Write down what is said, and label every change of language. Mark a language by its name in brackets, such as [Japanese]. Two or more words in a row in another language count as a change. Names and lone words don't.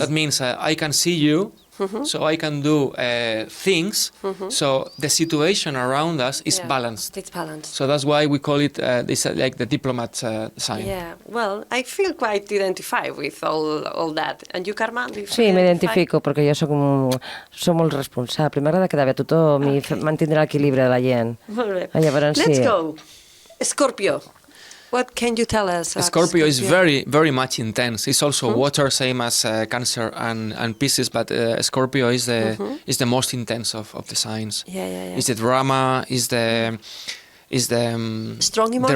[English] That means I can see you. So I can do things. So the situation around us is balanced. It's balanced. So that's why we call it this like the diplomat sign. Yeah, well, I feel quite identified with all that. And you, Karma? Do you [Catalan] Sí, [English] feel [Catalan] m'identifico perquè jo soc molt responsable. M'agrada quedar bé a tothom i mantindre l'equilibri de la gent. Molt bé. Llavors, [English] Let's [Catalan] sí. [English] go. Scorpio. What can you tell us? about Scorpio is very, very much intense. It's also water, same as Cancer and Pisces, but Scorpio is the most intense of the signs. Yeah. It's the drama, is the Strong emotions?